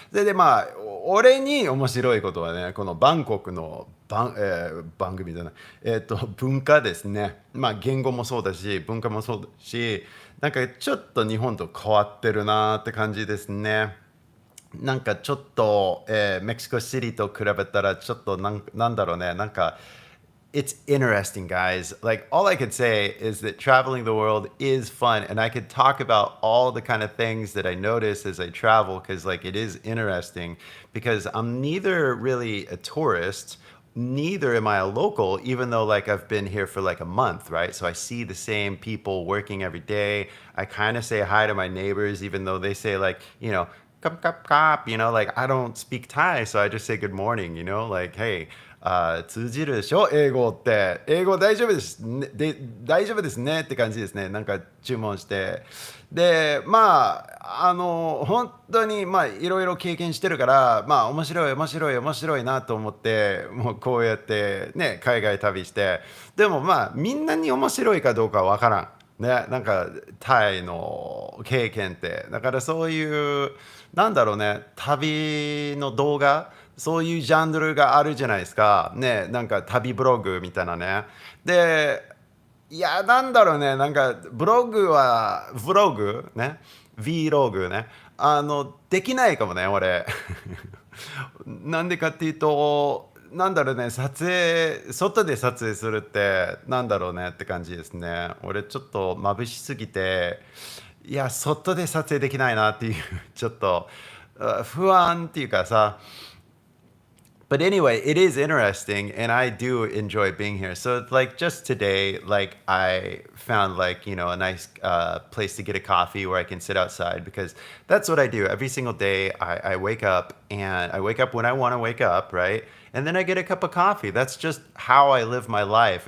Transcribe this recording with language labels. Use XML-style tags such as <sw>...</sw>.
<ja>それでまあ俺に面白いことはね、このバンコクの番組じゃない、文化ですね。まあ言語もそうだし、文化もそうだし、なんかちょっと日本と変わってるなって感じですね。なんかちょっと、メキシコシティと比べたらちょっとなんだろうね、なんか</ja> <en>it's interesting, guys. Like all I could say is that traveling the world is fun, and I could talk about all the kind of things that I notice as I travel because like it is interesting because I'm neither really a tourist. Neither am I a local, even though like I've been here for like a month, right? So I see the same people working every day. I kind of say hi to my neighbors, even though they say like, cop, cop, cop, like I don't speak Thai, so I just say good morning, like, hey,</en> <ja>通じるでしょ英語って。英語大丈夫です、ね、大丈夫ですねって感じですね。なんか注文して。で、まあ、本当に、まあ、いろいろ経験してるから、まあ、面白いなと思って、もうこうやってね、海外旅して。でもまあ、みんなに面白いかどうかわからん。ね、なんかタイの経験ってだからそういうなんだろうね旅の動画そういうジャンルがあるじゃないですかねなんか旅ブログみたいなねでいやなんだろうねなんかブログね Vlog ねできないかもね俺なんでかっていうとなんだろうね外で撮影するってなんだろうねって感じですね俺ちょっと眩しすぎていや外で撮影できないなっていうちょっと不安っていうかさ</ja> <en>but anyway, it is interesting and I do enjoy being here. So like just today, like I found like, a nice place to get a coffee where I can sit outside because that's what I do every single day. I wake up and I wake up when I want to wake up, right? And then I get a cup of coffee. That's just how I live my life.</en>